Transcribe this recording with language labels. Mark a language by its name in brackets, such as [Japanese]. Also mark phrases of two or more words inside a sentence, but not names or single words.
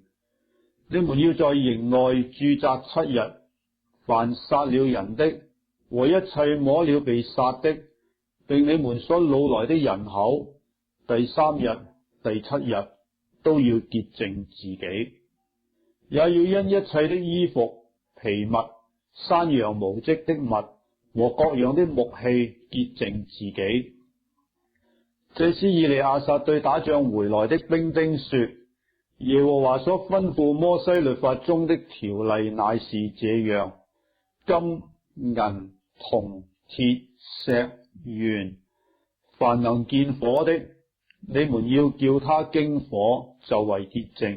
[Chinese] 你們要在營外駐紮7日，凡殺了人的和一切摸了被殺的，並你們所擄來的人口，第3日、第7日都要潔淨自己，也要因一切的衣服、皮物、山羊毛織的物和各樣的木器潔淨自己。祭司以利亞撒對打仗回來的兵丁說：耶和華所吩咐摩西律法中的條例乃是這樣：金、銀、銅、鐵、石、鉛，凡能見火的，你們要叫他經火，就為潔淨。